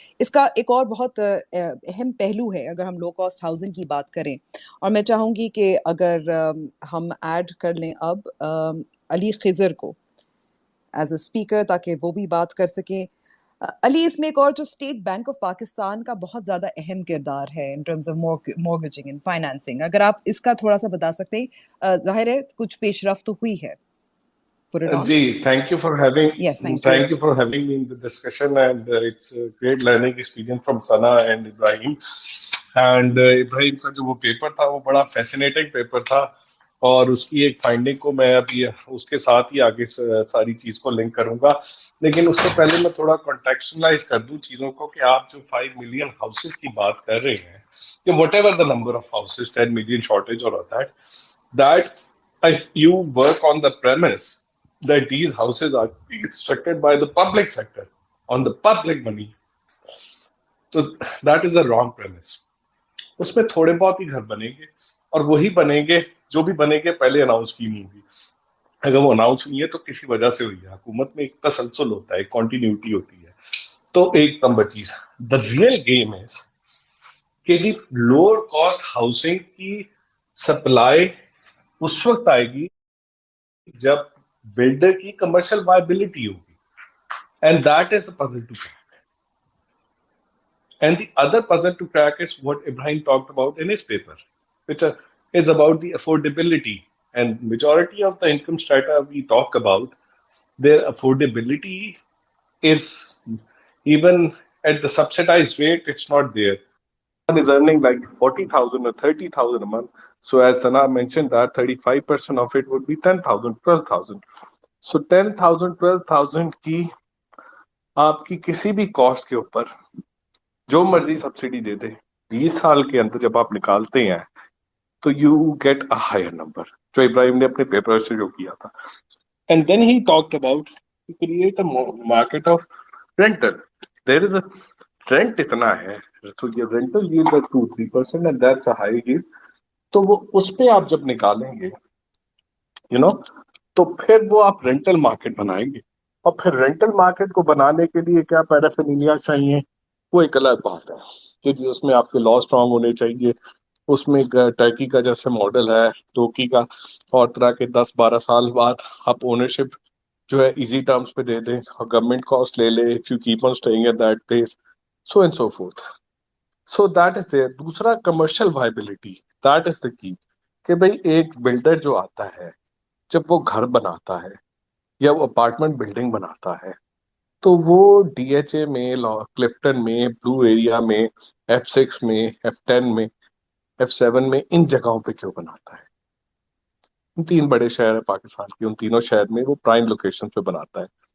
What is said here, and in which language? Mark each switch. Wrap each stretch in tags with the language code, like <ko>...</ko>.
<ur>اس کا ایک اور بہت اہم پہلو ہے اگر ہم لو کاسٹ ہاؤسنگ کی بات کریں, اور میں چاہوں گی کہ اگر ہم ایڈ کر لیں اب علی خضر کو ایز اے اسپیکر تاکہ وہ بھی بات کر سکیں. علی, اس میں ایک اور جو اسٹیٹ بینک آف پاکستان کا بہت زیادہ اہم کردار ہے in terms of مورگیجنگ and financing, اگر آپ اس کا تھوڑا سا بتا سکتے ہیں. ظاہر ہے کچھ پیش رفت تو ہوئی ہے.</ur> <en>جی, thank you for having me in the discussion, and it's a great learning experience from Sana and Ibrahim. And Ibrahim</en> <ur>کا جو وہ پیپر تھا</ur> <en>وہ بڑا fascinating paper تھا,</en> <ur>اور اس کی ایک فائنڈنگ کو میں ابھی اس کے ساتھ ہی آگے ساری چیز کو لنک کروں گا. لیکن اس سے پہلے میں تھوڑا کانٹیکسچلائز کر دوں چیزوں کو کہ آپ جو 5 ملین ہاؤسز کی بات کر رہے ہیں, کہ what ever the number of houses, 10 million shortage اور</ur> <en>that if you work on the premise that these houses are constructed by the public sector on the public money, so that is a wrong premise.</en> <ur>اس میں تھوڑے بہت ہی گھر بنیں گے, اور وہی بنیں گے جو بھی بنے گے پہلے اناؤنس کی نہیں ہوگی. اگر وہ اناؤنس ہوئی ہے تو کسی وجہ سے ہوئی ہے. حکومت میں ایک تسلسل ہوتا ہے, ایک کنٹینیوٹی ہوتی ہے. تو ایک نمبر چیز,</ur> <en>the real game is</en> <ur>کہ جی لوور کاسٹ ہاؤسنگ کی سپلائی اس وقت آئے گی جب بلڈر کی کمرشل وائبلٹی ہوگی,</ur> <en>And that is the puzzle to crack. And the other puzzle to crack is what Ibrahim talked about in his paper, which is about the affordability. And majority of the income strata we talk about, their affordability is, even at the subsidized rate, it's not there. One is earning like 40,000 or 30,000 a month. So as Sana mentioned, that 35% of it would be 10,000, 12,000.</en> <ur>So 10,000, 12,000 کی آپ کی کسی بھی cost کے اوپر جو مرضی subsidy دے دے, 20 سال کے اندر جب آپ نکالتے ہیں تو</ur> <en>you get a higher number,</en> <ur>جو ابراہیم نے اپنے پیپر سے جو کیا تھا.</ur> <en>And then he talked about create a market of rental. There is a rent</en> <ur>اتنا ہے, تو یہ</ur> <en>Rental yield 2-3% and that's a high yield.</en> <ur>تو وہ اس پہ آپ جب نکالیں گے تو پھر وہ آپ رینٹل مارکیٹ بنائیں گے. اور پھر رینٹل مارکیٹ کو بنانے کے لیے کیا پیرافینیلیا چاہیے, وہ ایک الگ بات ہے کہ جی اس میں آپ کے لا اسٹرانگ ہونے چاہیے. اس میں ٹرکی کا جیسے ماڈل ہے, ٹوکی کا, اور طرح کے 10-12 سال بعد آپ اونرشپ جو ہے ایزی ٹرمز پہ دے دیں اور گورنمنٹ کاسٹ لے لے</ur> <en>if you keep on staying at that place, so and so forth. So that is there. دوسرا commercial viability, that is the key.</en> <ur>کہ بھئی ایک بلڈر جو آتا ہے جب وہ گھر بناتا ہے یا وہ اپارٹمنٹ بلڈنگ بناتا ہے تو وہ ڈی ایچ اے میں, کلفٹن میں, بلو ایریا میں, F6 میں, F10 میں, F7 میں, ان جگہوں پہ کیوں بناتا ہے؟ ان 3 بڑے شہر ہیں پاکستان کے, ان تینوں شہر میں وہ پرائم لوکیشن پہ بناتا ہے.</ur>